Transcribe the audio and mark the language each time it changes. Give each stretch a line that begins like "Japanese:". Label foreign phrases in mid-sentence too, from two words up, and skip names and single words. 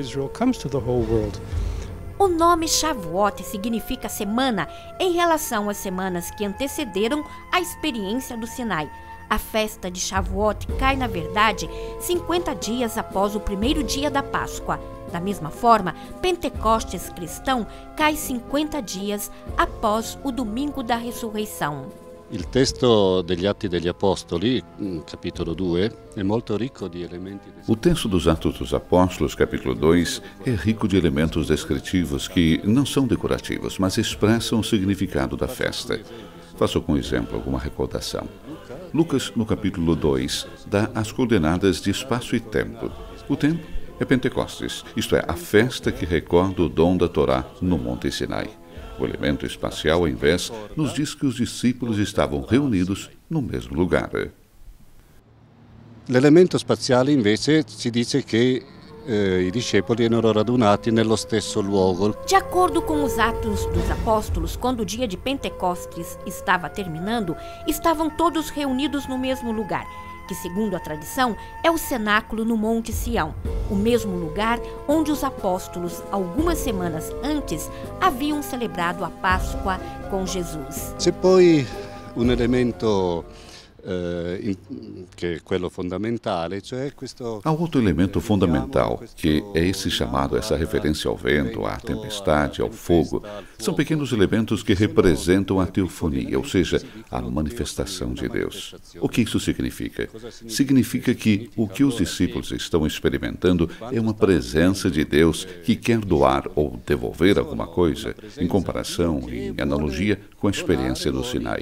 Portuguese: O nome Shavuot significa semana em relação às semanas que antecederam a experiência do Sinai. A festa de Shavuot cai, na verdade, 50 dias após o primeiro dia da Páscoa. Da mesma forma, Pentecostes cristão cai 50 dias após o domingo da ressurreição.
Italian: Il testo degli Atti degli Apostoli,
Portuguese: capítulo 2, é muito rico de elementos. O texto dos Atos dos Apóstolos, capítulo 2, é rico de elementos descritivos que não são decorativos, mas expressam o significado da festa. Faço como exemplo alguma recordação. Lucas, no capítulo 2, dá as coordenadas de espaço e tempo. O tempo é Pentecostes, isto é, a festa que recorda o dom da Torá no Monte Sinai. O elemento espacial, ao invés, nos diz que os discípulos estavam reunidos no mesmo lugar.
Italian: L'elemento spaziale, invece, ci dice che i discepoli erano radunati nello stesso luogo.
Portuguese: De acordo com os Atos dos Apóstolos, quando o dia de Pentecostes estava terminando, estavam todos reunidos no mesmo lugar, que, segundo a tradição, é o cenáculo no Monte Sião, o mesmo lugar onde os apóstolos, algumas semanas antes, haviam celebrado a Páscoa com Jesus.
Italian: C'è poi un elemento
Portuguese: que é
Italian: quello fondamentale, cioè questo.
Portuguese: Há outro elemento fundamental, que é esse chamado, essa referência ao vento, à tempestade, ao fogo. São pequenos elementos que representam a teofonia, ou seja, a manifestação de Deus. O que isso significa? Significa que o que os discípulos estão experimentando é uma presença de Deus que quer doar ou devolver alguma coisa, em comparação, em analogia com a experiência do Sinai.